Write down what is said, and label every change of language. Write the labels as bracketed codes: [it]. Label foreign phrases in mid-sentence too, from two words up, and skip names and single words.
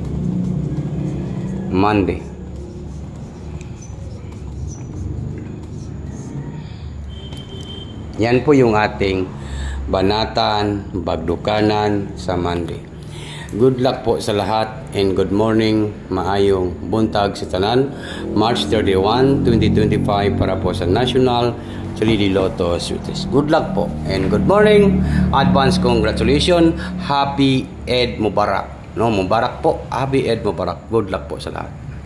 [en] Monday. [tl] Yan po yung ating banatan, bagdukanan sa Monday. [en] Good luck [tl] po sa lahat [en] and good morning, [ceb] maayong buntag sa tanan. [en] March 31, 2025 [tl] para po sa [en] National 3D Lotto Sweeties. Good luck po and good morning. Advance congratulations. Happy Eid Mubarak. No, Mubarak po. Happy Eid Mubarak. Good luck [tl] po sa lahat.